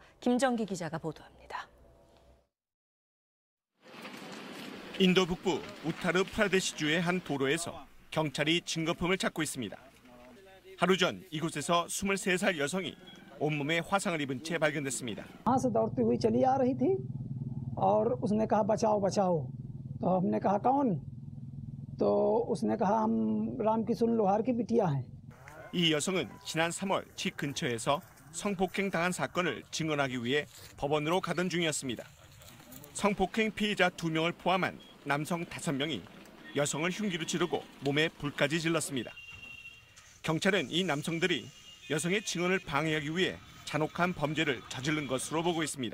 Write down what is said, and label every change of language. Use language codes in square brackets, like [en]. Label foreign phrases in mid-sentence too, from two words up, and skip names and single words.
[ko] 김정기 기자가 보도합니다. 인도 북부 우타르 프라데시주의 한 도로에서 경찰이 증거품을 찾고 있습니다. 하루 전 이곳에서 23살 여성이 온몸에 화상을 입은 채 발견됐습니다. [hi] और उसने कहा बचाओ बचाओ तो हमने कहा कौन तो उसने कहा हम रामकिशन लोहार की बिटिया हैं. [ko] 이 여성은 지난 3월 집 근처에서 성폭행 당한 사건을 증언하기 위해 법원으로 가던 중이었습니다. 성폭행 피해자 2명을 포함한 남성 5명이 여성을 흉기로 찌르고 몸에 불까지 질렀습니다. 경찰은 이 남성들이 여성의 증언을 방해하기 위해 잔혹한 범죄를 저지른 것으로 보고 있습니다.